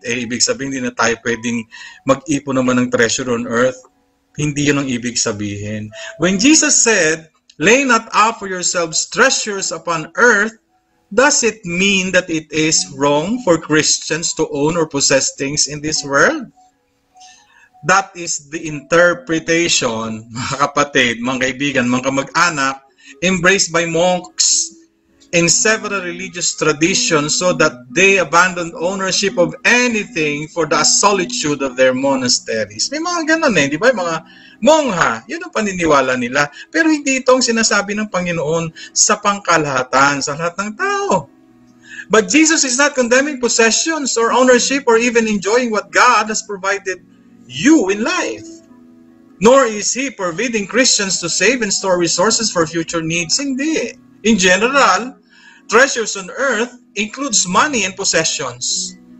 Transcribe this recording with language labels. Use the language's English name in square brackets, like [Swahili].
[Filipino] Ibig sabihin, hindi na tayo pwedeng mag-ipon naman ng [English] treasure on earth. [Filipino] Hindi yun ang ibig sabihin. [English] When Jesus said, lay not up for yourselves treasures upon earth, does it mean that it is wrong for Christians to own or possess things in this world? That is the interpretation, [Filipino] mga kapatid, mga kaibigan, mga kamag-anak, [English] embraced by monks in several religious traditions so that they abandoned ownership of anything for the solitude of their monasteries. [Filipino] May mga ganun di ba? Mga mongha, yun ang paniniwala nila. Pero hindi itong sinasabi ng Panginoon sa pangkalahatan, sa lahat ng tao. [English] But Jesus is not condemning possessions or ownership or even enjoying what God has provided you in life. Nor is He forbidding Christians to save and store resources for future needs. [Filipino] Hindi. [English] In general, treasures on earth includes money and possessions.